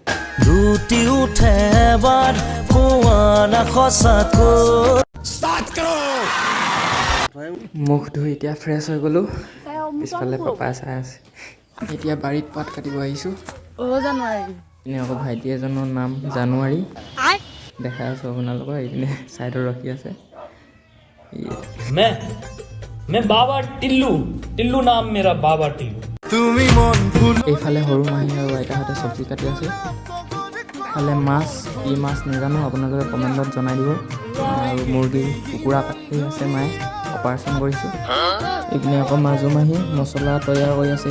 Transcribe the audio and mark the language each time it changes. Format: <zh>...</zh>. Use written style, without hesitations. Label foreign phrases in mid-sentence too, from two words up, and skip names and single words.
<as>মুখ ধুই এতিয়া ফ্ৰেছ হৈ গ'লোঁ। পিছফালে পাপাই চাই আছে। এতিয়া বাৰীত পাত কাটিব আহিছোঁ। এনে আকৌ ভাইটি এজনৰ নাম জানুৱাৰী, দেখাই আছোঁ আপোনালোকক। এইপিনে ছাইডত ৰখি আছে।</as> <hi>मैं बाबा टिल्लू नाम मेरा बाबा टिल्लू।</hi> <as>এইফালে সৰু মাহী আৰু আইতাহঁতে চব্জি কাটি আছে। ইফালে মাছ, কি মাছ নাজানো, আপোনালোকে কমেণ্টত জনাই দিব। আৰু মুৰ্গী, কুকুৰা কাটি আছে মায়ে, অপাৰেশ্যন কৰিছে। এইপিনে আকৌ মাজু মাহী মছলা তৈয়াৰ কৰি আছে।</as>